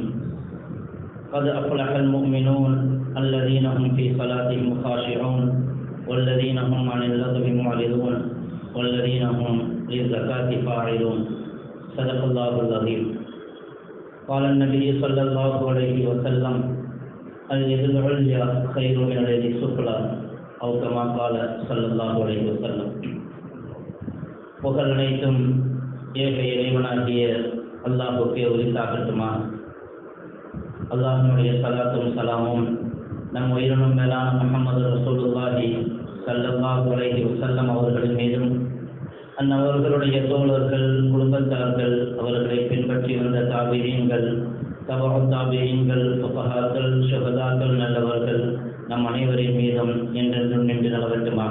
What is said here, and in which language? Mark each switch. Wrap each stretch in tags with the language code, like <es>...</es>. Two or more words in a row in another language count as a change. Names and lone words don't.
<ar>قد أفلح المؤمنون الذين هم في صلاتهم خاشعون والذين هم عن اللغو معرضون والذين هم للزكاة فاعلون. صدق الله العظيم. قال النبي صلى الله عليه وسلم: اليد العليا خير من اليد السفلى، أو كما قال صلى الله عليه وسلم.</ar> <ta>புகழ் அனைத்தும் ஏக இறைவனாகிய அல்லாஹுக்கே உரித்தாகட்டுமா. அல்லாஹ்வுடைய ஸலாத்தும் ஸலாமும் நம் உயிரினும் மேலான</ta> <ar>محمد رسول الله صلى الله عليه وسلم</ar> <ta>அவர்களின் மீதும், அன்னவர்களுடைய தோழர்கள், குடும்பத்தார்கள், அவர்களை பின்பற்றி வந்த தாபிஈன்கள், தபஉ தாபிஈன்கள், ஃபுகஹாக்கள், ஷுஹதாக்கள், நல்லவர்கள் நம் அனைவரின் மீதும் என்றென்றும் நின்று நிலவட்டுமா.</ta>